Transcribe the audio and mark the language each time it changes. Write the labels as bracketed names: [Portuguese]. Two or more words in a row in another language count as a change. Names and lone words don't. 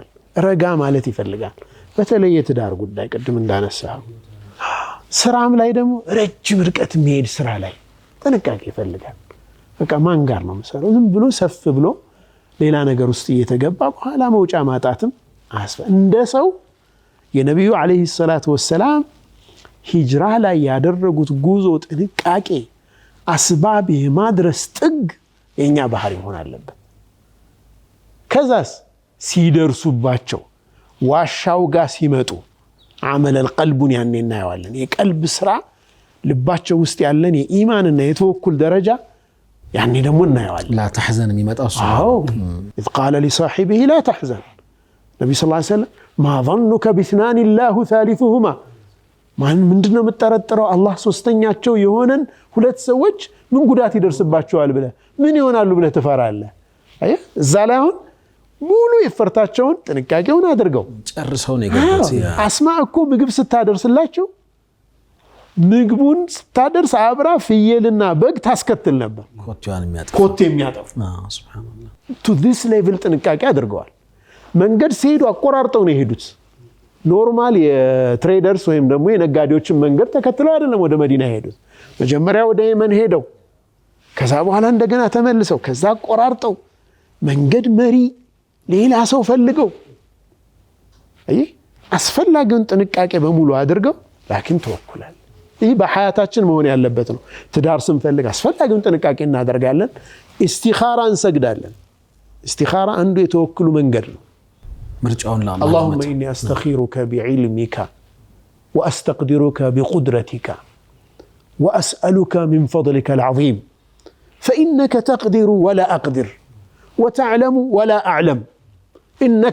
[Amharic] ረጋ ማለት ይፈልጋል በተለይ የትዳር ጉዳይ ቅድም እንዳነሳው ስራም ላይ ደግሞ ረጅም ርቀት መሄድ ስራ ላይ ጥንቃቄ ይፈልጋል በቃ ማን ጋር ነው መሰረው ዝም ብሎ ሰፍ ብሎ ሌላ ነገር ውስጥ እየተገባ በኋላ መውጫ ማጣትም እንደ ሰው የነብዩ [Arabic] عليه الصلاة والسلام [Amharic] ሂጅራ ላይ ያደረጉት ጉዞ ጥንቃቄ አስባብ የማድረስ ጥግ የኛ ባህሪ ሆነ አለበት ከዛስ ሲደርሱባቸው ዋሻው ጋር ሲመጡ [Arabic] عمل القلب [Amharic] ያኔ እናየዋለን የቀልብ ስራ ልባቸው ውስጥ ያለን የኢማንና የተወኩል ደረጃ ያኔ ደግሞ እናየዋለን [Arabic] لا تحزن የሚመጣው إذ قال لصاحبه لا تحزن [Amharic] ነብዩ [Arabic] صلى الله عليه وسلم ما ظنك باثنان الله ثالثهما [Amharic] ምንድነው የምትጠረጥረው አላህ ሶስተኛቸው የሆነን ሁለት ሰዎች ምን ጉዳት ይደርስባቸዋል ብለ ምን ይሆናሉ ብለ ትፈራለህ አየህ እዛ ላይ አሁን ሙሉ ይፈርታቸውን ጥንቃቄውን አድርገው ጨርሰው ነው የገቡት አስማ እኮ ምግብ ስታደርስላቸው ምግቡን ስታደርስ አብራ ፍየልና በግ ታስከትል ነበር ኮቴ የሚያጠፉ ሱብሃንአላህ [English] to this level [Amharic] ጥንቃቄ አድርገዋል መንገድ ሲሄዱ አቆራርጠው ነው የሄዱት ኖርማል የትሬደርስ ወይም ደግሞ የነጋዴዎችን መንገድ ተከትለው አይደለም ወደ መዲና ሄዱት መጀመሪያ ወደ የመን ሄደው ከዛ በኋላ እንደገና ተመልሰው ከዛ አቆራርጠው መንገድ መሪ ሌላ ሰው ፈልገው አይ አስፈላጊውን ጥንቃቄ በሙሉ አድርገው ላኪን ተወኩላል ይህ በሐያታችን መሆን ያለበት ነው ትዳር ስንፈልግ አስፈላጊውን ጥንቃቄ እናደርጋለን ኢስቲኻራ እንሰግዳለን ኢስቲኻራ አንዱ የተወኩሉ መንገድ ነው [Arabic] مرجعون لله اللهم إني أستخيرك بعلمك وأستقدرك بقدرتك وأسألك من فضلك العظيم فإنك تقدر ولا أقدر وتعلم ولا أعلم إنك